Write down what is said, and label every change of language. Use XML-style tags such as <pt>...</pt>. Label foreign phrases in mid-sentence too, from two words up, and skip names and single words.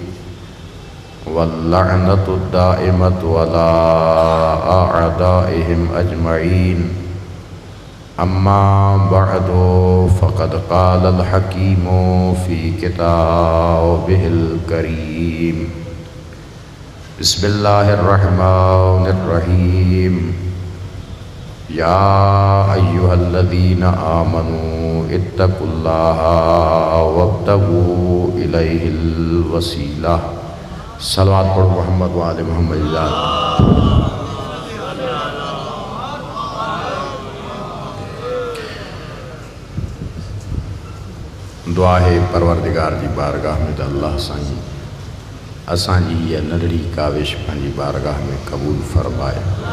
<ar>واللعنة الدائمة على أعدائهم أجمعين أما بعد فقد قال الحكيم في كتابه الكريم بسم الله الرحمن الرحيم يا أيها الذين آمنوا اتقوا الله وابتغوا إليه الوسيلة.</ar> <sd>सलवात पढ़ो मोहम्मद व आले मोहम्मद। दुआ है परवरदिगार जी बारगाह में तो अल्लाह साईं असांजी ये नंढड़ी काविश पंहिंजी बारगाह में कबूल फरमाए।</sd>